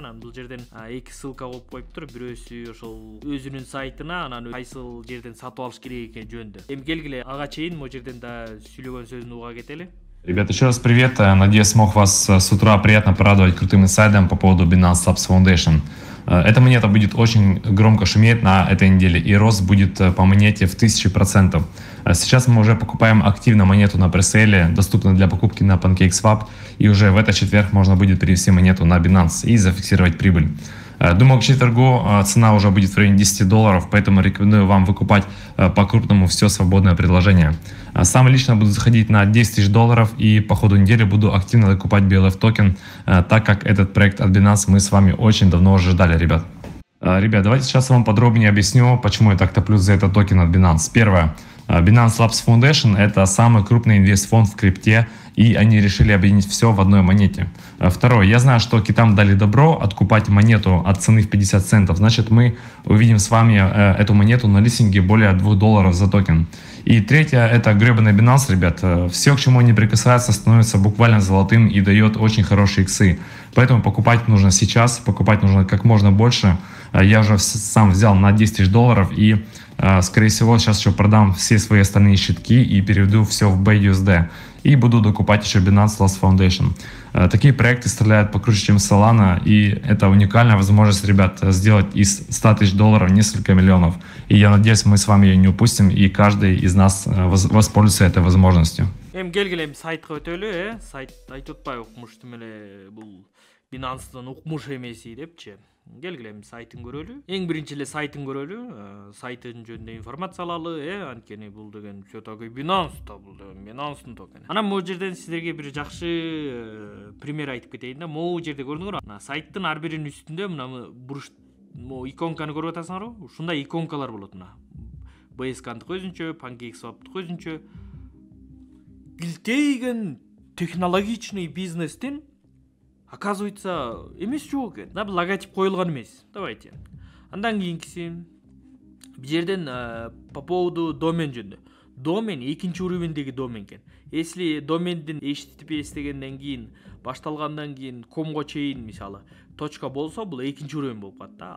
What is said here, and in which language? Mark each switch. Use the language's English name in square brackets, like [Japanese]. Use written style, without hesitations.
[Kyrgyz] Анан бул жерден эки ссылка коюп коюптур. Бирөөсү ошол өзүнүн сайтына, анан кайсыл жерден сатып алыш керек экен жөнүндө. Эми келгиле ага чейин могу жерден да сүйлөгөн сөзүн уга кетели. [Russian] Ребята, еще раз привет. Надеюсь, смог вас с утра приятно порадовать крутым инсайдом по поводу Binance Labs Foundation. Эта монета будет очень громко шуметь на этой неделе, и рост будет по монете в 1000%. Сейчас мы уже покупаем активно монету на пресейле, доступна для покупки на PancakeSwap, и уже в этот четверг можно будет перевести монету на Binance и зафиксировать прибыль. Думаю, к четвергу цена уже будет в районе $10, поэтому рекомендую вам выкупать по-крупному все свободное предложение. Сам лично буду заходить на $10 000 и по ходу недели буду активно докупать BLF токен, так как этот проект от Binance мы с вами очень давно уже ждали, ребят. Ребят, давайте сейчас я вам подробнее объясню, почему я так топлюсь за этот токен от Binance. Первое. Binance Labs Foundation – это самый крупный инвестфонд в крипте, и они решили объединить все в одной монете. Второе. Я знаю, что китам дали добро откупать монету от цены в 50 центов. Значит, мы увидим с вами эту монету на листинге более $2 за токен. И третье. Это гребаный Binance, ребят. Все, к чему они прикасаются, становится буквально золотым и дает очень хорошие иксы. Поэтому покупать нужно сейчас, покупать нужно как можно больше. Я уже сам взял на $10 000 и, скорее всего, сейчас еще продам все свои остальные щитки и переведу все в BUSD. И буду докупать еще Binance Labs Foundation. Такие проекты стреляют покруче, чем Solana, и это уникальная возможность, ребят, сделать из $100 000 несколько миллионов. И я надеюсь, мы с вами ее не упустим, и каждый из нас воспользуется этой возможностью. [Kyrgyz] Келгиле сайтка өтөлү, сайт айтып атпайбы, укмуш демеле бул Binance'дан укмуш эмеси депчи. Келгиле сайтын көрөлү. Эң биринчи эле сайтын көрөлү. Сайтын жөнүндө информация алалы, анткени бул деген [Russian] всё таки [Kyrgyz] Binance да, бул Binance'дын токени. Анан могу жерден сиздерге бир жакшы пример айтып кетейин да. Могу жерде көрдүңөр, сайттын ар биринин үстүндө мына буруш иконканы көрүп атасыңарбы? Ушундай иконкалар болот мына. BSC'дыкы өзүнчө, PancakeSwap'дыкы өзүнчө. Билтейген технологичный бизнестин оказывается эмес жок экен. Да, бул логотип коюлган эмес. Давайте. Андан кийинкиси бул жерден по поводу домен жөнүндө. домен экинчи уровендеги домен экен. Если домендин HTTPS дегенден кийин башталгандан кийин комго чейин мисалы точка болсо, бул экинчи уровень болуп калат да.